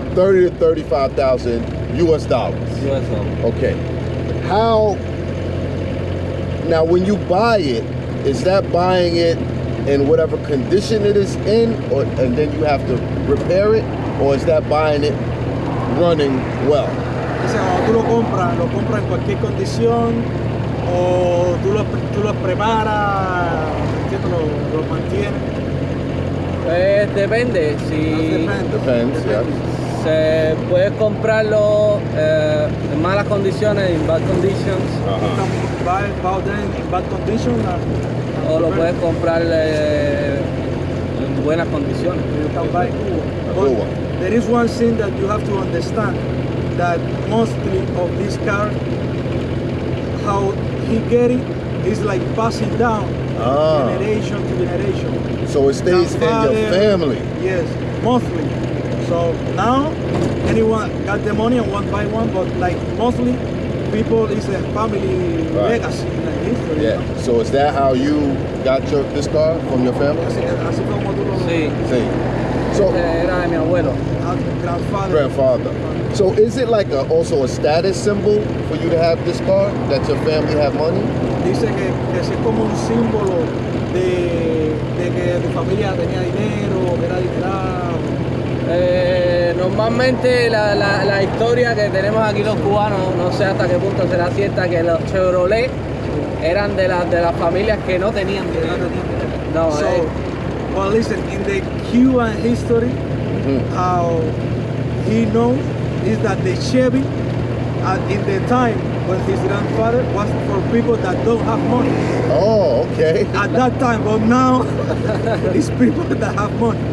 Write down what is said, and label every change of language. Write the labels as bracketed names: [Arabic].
[English] 30 to 35,000 US dollars. US dollars. Okay. How? Now, when you buy it, is that buying it in whatever condition it is in, and then you have to repair it, or is that buying it running well? [Spanish] Dice, cuando tú lo compras en cualquier condición, o tú lo preparas, lo mantienes. Depende. [English] Depends, yeah. [Spanish] Se puede comprarlo en malas condiciones, [English] in bad conditions. You can buy them in bad condition. [Spanish] O lo puedes comprar en buenas condiciones. [English] You can buy good. There is one thing that you have to understand, that mostly of this car, how he get it is like passing down generation to generation. So it stays in your family. Yes, mostly. So now anyone got the money and want to buy one, but like mostly people is a family legacy in the history. Yeah. [Spanish] ¿No? [English] So is that how you got this car from your family? [Spanish] Así como tú lo Sí. [English] So [Spanish] era de mi abuelo. [English] grandfather. So is it like also a status symbol for you to have this car, that your family have money? [Spanish] Dice que es como un símbolo de que tu familia tenía dinero, que era adinerado. Normalmente la historia que tenemos aquí los cubanos, no sé hasta qué punto será cierta, que los Chevrolet eran de las familias que no tenían dinero. No, [English] So, well, listen, in the Cuban history, how he knows is that the Chevy, in the time when his grandfather, was for people that don't have money. Oh, okay. At that time, but now it's people that have money.